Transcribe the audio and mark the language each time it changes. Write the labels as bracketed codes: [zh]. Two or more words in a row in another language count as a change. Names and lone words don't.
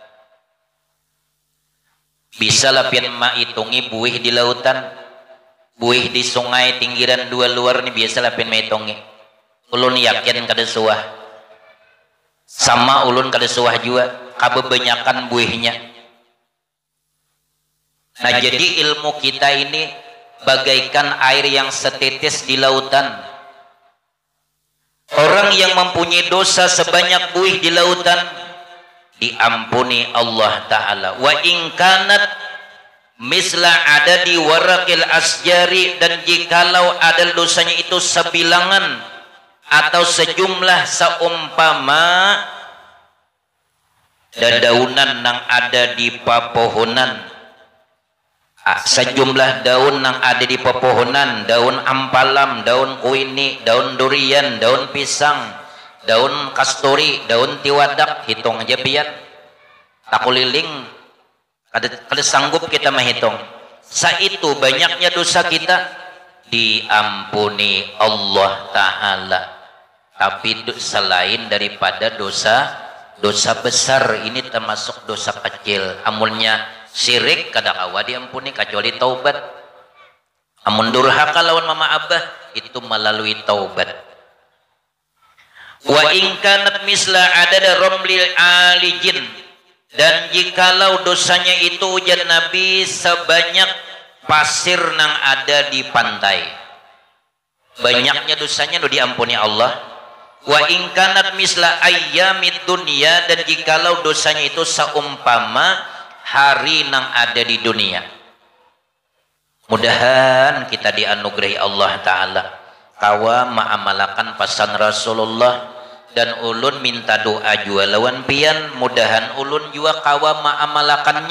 [bjn] Bisa lah pian ma hitungi buih di lautan, buih di sungai pinggiran 2 luar ni biasa lah pian ma hitungi. Ulun yakin kada suah, sama ulun kada suah juga kabebanyakan buihnya. [id] Nah jadi ilmu kita ini bagaikan air yang setetes di lautan. Orang yang mempunyai dosa sebanyak buih di lautan diampuni Allah Ta'ala. [ar] وإن كانت مثل عدد ورق الأشجار, [bjn] dan jikalau ada dosanya itu sebilangan atau sejumlah seumpama dedaunan yang ada di pepohonan, sejumlah daun yang ada di pepohonan, daun ampalam, daun kuini, daun durian, daun pisang, daun kasturi, daun tiwadak, hitung aja pian. Tak kuliling Kada sanggup kita menghitung. Saitu banyaknya dosa kita diampuni Allah Ta'ala. [id] Tapi selain daripada dosa besar, ini termasuk dosa kecil. [bjn] Amulnya syirik kada kawa diampuni kecuali taubat. Amun durhaka lawan mama abah itu melalui taubat. [ar] وإن كانت مثل عدد رمل عالج, [bjn] dan jikalau dosanya itu ujar Nabi sebanyak pasir nang ada di pantai, banyaknya dosanya nu diampuni Allah. [ar] وإن كانت مثل أيام الدنيا, [bjn] dan jikalau dosanya itu seumpama hari nang ada di dunia. Mudahan kita dianugerahi Allah Ta'ala kawa ma'amalakan pesan Rasulullah, dan ulun minta doa jua lawan pian mudahan ulun jua kawa ma'amalakannya.